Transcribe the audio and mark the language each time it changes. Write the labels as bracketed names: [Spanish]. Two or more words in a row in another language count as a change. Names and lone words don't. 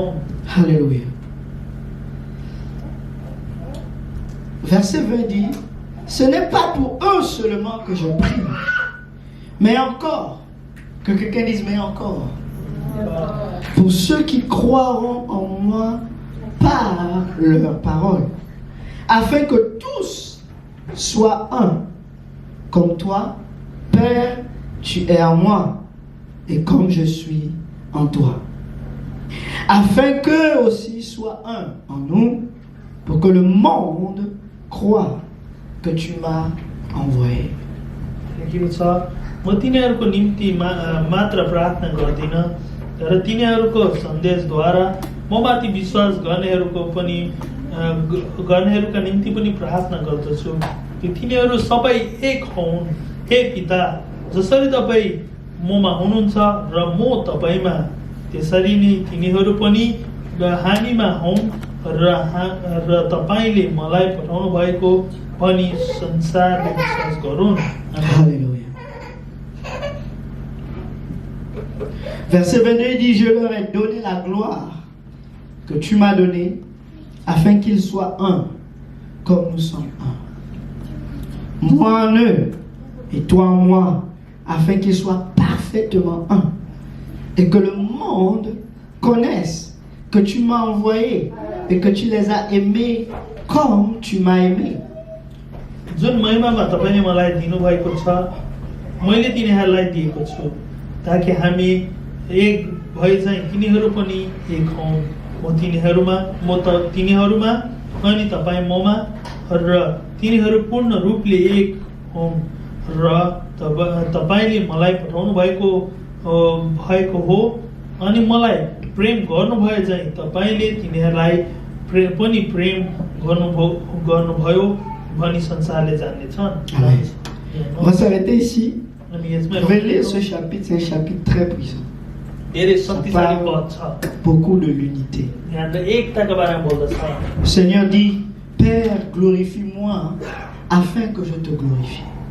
[French] Alléluia. Verset 20 dit, ce n'est pas pour eux seulement que je prie, mais encore, que quelqu'un dise mais encore, pour ceux qui croiront en moi par leur parole, afin que tous soient un, comme toi, Père, tu es en moi, et comme je suis en toi, afin qu'eux aussi soient un en nous, pour que le monde croit que tu m'as envoyé. [Nepali] लेखेको छ, म तिनीहरूको निम्ति मात्र प्रार्थना गर्दिन, तर तिनीहरूको सन्देशद्वारा म माथि विश्वास गर्नेहरूका निम्ति पनि प्रार्थना गर्दछु कि तिनीहरू सबै एक हुन्। हे पिता, जसरी तपाईँ ममा हुनुहुन्छ र म तपाईमा, त्यसरी नै तिनीहरू पनि हामीमा हुन् र तपाईले मलाई पठाउनु भएको पनि संसारले विश्वास गरून्। [French] Alléluia. Verset 22 dit, je leur ai donné la gloire que tu m'as donnée, afin qu'ils soient un, comme nous sommes un. Moi en eux, et toi en moi, afin qu'ils soient parfaitement un. Et que le monde connaisse que tu m'as envoyé et que tu les as aimés comme tu m'as aimé. [Nepali] जुन महिमामा तपाईले मलाई दिनुभएको छ, मैले तिनीहरूलाई दिएको छु, ताकि हामी एक भए चाहिँ तिनीहरू पनि एक हौं। म तिनीहरूमा अनि तपाईँ ममा, र तिनीहरू पूर्ण रूपले एक हौं, र तपाईले मलाई पठाउनु भएको हो अनि मलाई प्रेम गर्नुभयो चाहिँ तपाईले तिनीहरूलाई पनि प्रेम गर्नुभयो भनी संसारले जान्नेछन्। [French] On va s'arrêter ici. Vous pouvez lire ce chapitre, c'est un chapitre très puissant. Ça parle beaucoup de l'unité. Le Seigneur dit, Père, glorifie-moi afin que je te glorifie.